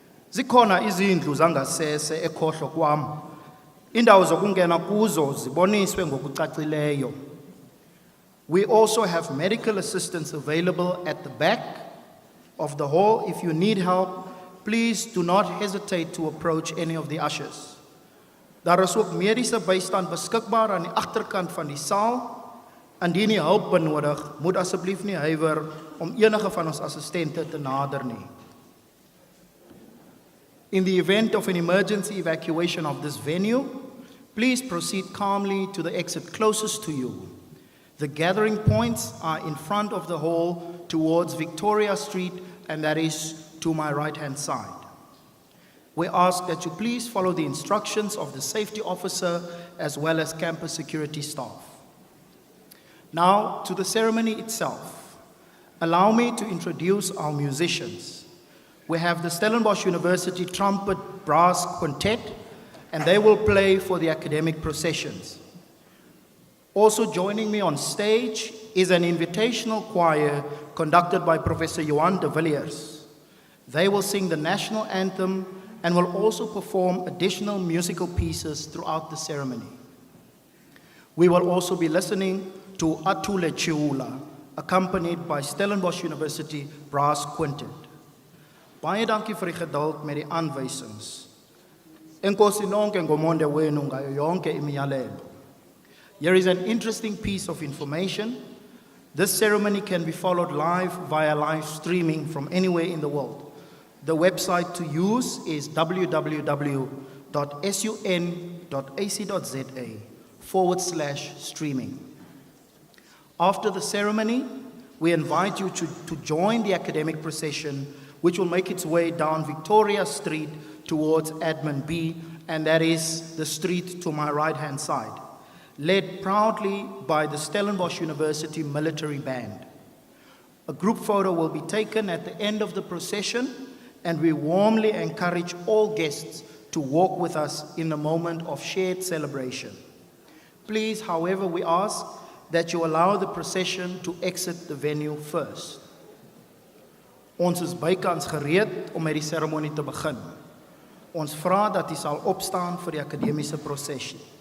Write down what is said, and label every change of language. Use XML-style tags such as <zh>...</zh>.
<xh>Zikhona izindlu zangasese ekhohlo kwam. Indawo zokungena kuzo ziboniswe ngokucacileyo.</xh> <en>We also have medical assistance available at the back of the hall. If you need help, please do not hesitate to approach any of the ushers.</en> <af>Daar is ook mediese bystand beskikbaar aan die agterkant van die saal. Indien jy hulp benodig, moet asseblief nie huiwer om enige van ons assistente te nader nie.</af> <en>In the event of an emergency evacuation of this venue, please proceed calmly to the exit closest to you. The gathering points are in front of the hall towards Victoria Street, and that is to my right-hand side. We ask that you please follow the instructions of the safety officer as well as campus security staff. Now, to the ceremony itself. Allow me to introduce our musicians. We have the Stellenbosch University Trumpet Brass Quintet, and they will play for the academic processions. Also joining me on stage is an invitational choir conducted by Professor Johan de Villiers. They will sing the national anthem and will also perform additional musical pieces throughout the ceremony. We will also be listening to Atule Chiula, accompanied by Stellenbosch University Brass Quintet.</en> <af>Baie dankie vir die geduld met die aanwysings.</af> <xh>Enkosi nonke ngomonde wenu ngayo yonke imiyalelo.</xh> <en>Here is an interesting piece of information. This ceremony can be followed live via live streaming from anywhere in the world. The website to use is www.sun.ac.za/streaming. After the ceremony, we invite you to join the academic procession, which will make its way down Victoria Street towards Admin B, and that is the street to my right-hand side, led proudly by the Stellenbosch University Military Band. A group photo will be taken at the end of the procession, and we warmly encourage all guests to walk with us in a moment of shared celebration. Please, however, we ask that you allow the procession to exit the venue first.</en> <af>Ons is bykans gereed om met die seremonie te begin. Ons vra dat u sal opstaan vir die akademiese prosesie.</af>